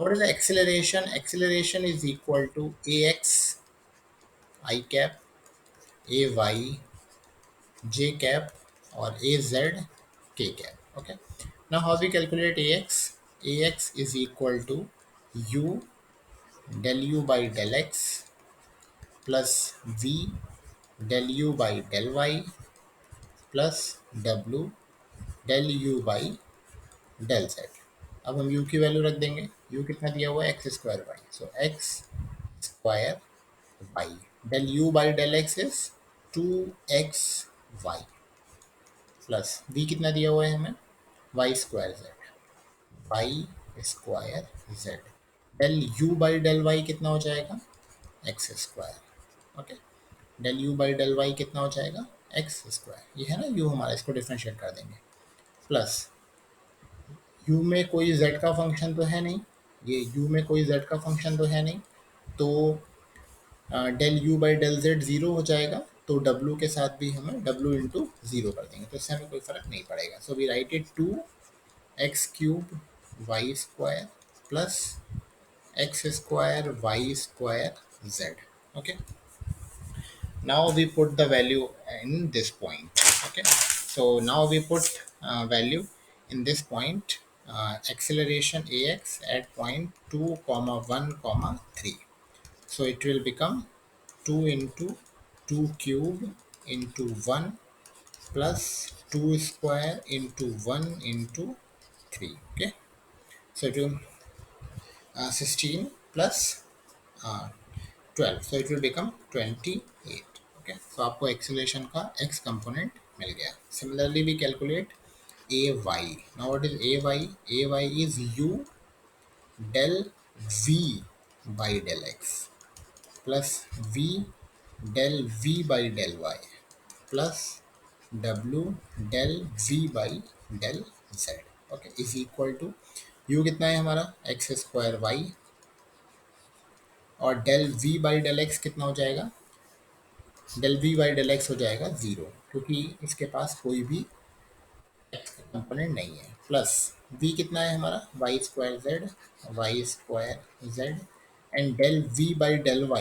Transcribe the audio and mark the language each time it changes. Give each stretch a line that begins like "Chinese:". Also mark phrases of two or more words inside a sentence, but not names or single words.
English: What is the acceleration? Acceleration is equal to ax I cap, ay j cap, or az k cap. Okay. Now how we calculate ax? Ax is equal to u del u by del x plus v del u by del y plus w del u by del z.
Hindi: अब हम u की वैल्यू रख देंगे.
English: u कितना दिया हुआ है? x square y. So x square y del u by del x is 2xy plus v
Hindi: कितना दिया हुआ है हमें?
English: y square z. y square z del u by del y
Hindi: कितना हो जाएगा?
English: x square. Okay. del u by del y
Hindi: कितना हो जाएगा?
English: x square.
Hindi: ये है ना u हमारा, इसको डिफरेंशिएट कर देंगे. प्लस u में कोई z का फंक्शन तो है नहीं, ये u में कोई z का फंक्शन तो है नहीं, तो
English: del u by del z
Hindi: ज़ीरो हो जाएगा. तो w के साथ भी हमें
English: w into zero
Hindi: कर देंगे, तो इससे हमें कोई फ़र्क नहीं पड़ेगा.
English: So we write it 2x cube y square plus x square y square z. Okay. Now we put the value in this point. Okay. So now we put value in this point, acceleration ax at point 2 comma 1 comma 3. So it will become 2 into 2 cube into 1 plus 2 square into 1 into 3. Okay. So it will 16 plus uh, 12, so it will become 28. Okay, so
Hindi: आपको एक्सीलरेशन का x कंपोनेंट मिल गया.
English: Similarly we calculate ay. Now what is ay? Ay is u del v by del x plus v del v by del y plus w del v by del z. Okay, is equal to u
Hindi: कितना है हमारा?
English: x square y, और del v by del x
Hindi: कितना हो जाएगा?
English: del v by del x
Hindi: हो जाएगा ज़ीरो, क्योंकि इसके पास कोई भी एक्स का कंपोनेंट नहीं है.
English: plus v
Hindi: कितना है हमारा?
English: y square z and del v by del y.